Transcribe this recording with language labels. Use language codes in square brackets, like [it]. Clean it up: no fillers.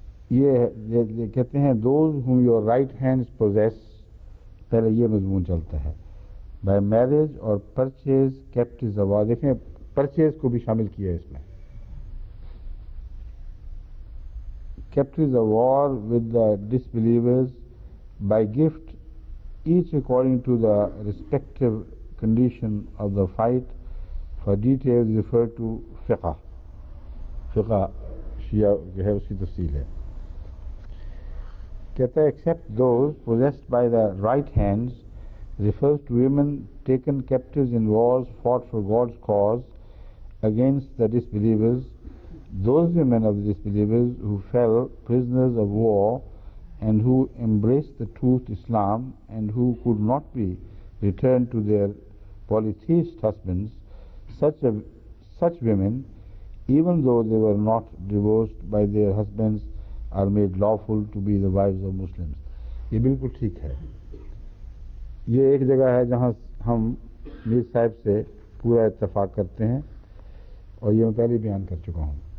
[ur] یہ کہتے ہیں [en] those whom your right hands possess، [ur] پہلے یہ مضمون چلتا ہے. [en] by marriage اور purchase captives of war، [ur] دیکھیں پرچیز کو بھی شامل کیا ہے اس میں. [en] captives of war with the disbelievers by gift, each according to the respective condition of the fight. For details refer to fiqh. [ur] فقہ شیعہ جو ہے اس کی تفصیل ہے. کہتا ہے [en] except those possessed by the right hands refers to women taken captives in wars fought for God's cause against the disbelievers. Those women of the disbelievers who fell prisoners of war and who embraced the truth Islam and who could not be returned to their polytheist husbands, such women, even though they were not divorced by their husbands, are made lawful to be the wives of Muslims. [ur] یہ بالکل ٹھیک ہے. یہ ایک جگہ ہے جہاں ہم میر صاحب سے پورا اتفاق کرتے ہیں، اور یہ میں پہلے بیان کر چکا ہوں.